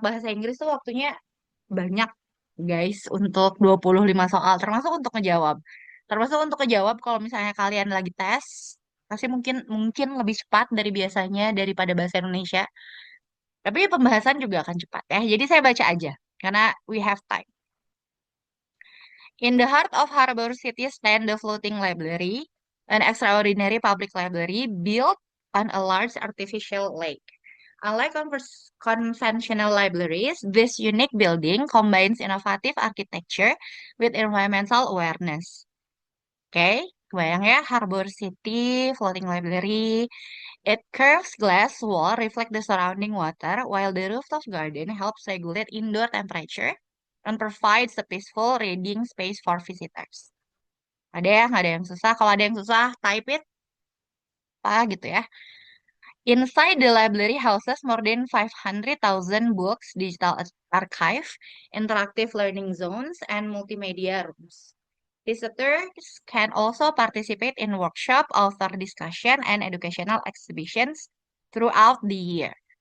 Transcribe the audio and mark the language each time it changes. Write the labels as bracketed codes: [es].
[id] Bahasa Inggris tuh waktunya banyak, guys, untuk 25 soal, termasuk untuk ngejawab. Termasuk untuk ngejawab kalau misalnya kalian lagi tes, pasti mungkin mungkin lebih cepat dari biasanya daripada bahasa Indonesia. Tapi pembahasan juga akan cepat ya. Jadi saya baca aja, karena [en] we have time. In the heart of Harbor City stand the Floating Library, an extraordinary public library built on a large artificial lake. Unlike conventional libraries, this unique building combines innovative architecture with environmental awareness. [id] Oke, kebayang ya, Harbor City, Floating Library. [en] It curves glass wall reflect the surrounding water, while the rooftop garden helps regulate indoor temperature and provides a peaceful reading space for visitors. [id] Ada ya, nggak ada yang susah. Kalau ada yang susah, [en] type it, [id] apa gitu ya. [en] Inside the library houses more than 500,000 books, digital archive, interactive learning zones, and multimedia rooms. Visitors can also participate in workshop, author discussion, and educational exhibitions throughout the year.